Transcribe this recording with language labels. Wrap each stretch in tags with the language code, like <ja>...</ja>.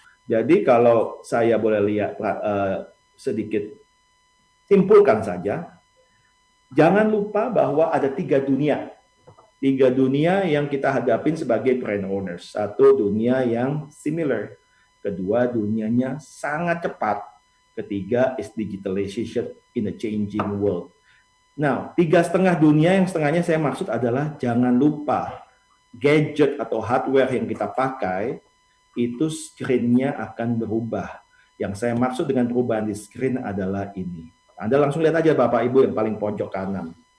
<id>Jadi kalau saya boleh lihat sedikit simpulkan saja, jangan lupa bahwa ada 3 dunia. 3 dunia yang kita hadapin sebagai brand owners. Satu, dunia yang similar. Kedua, dunianya sangat cepat. Ketiga,</id> <en>is digitalization in a changing world.</en> <id>Nah, 3,5 dunia, yang setengahnya saya maksud adalah jangan lupa gadget atau hardware yang kita pakai, itu screen-nya akan berubah. Yang saya maksud dengan perubahan di screen adalah ini. Anda langsung lihat aja Bapak Ibu yang paling pojok kanan.</id>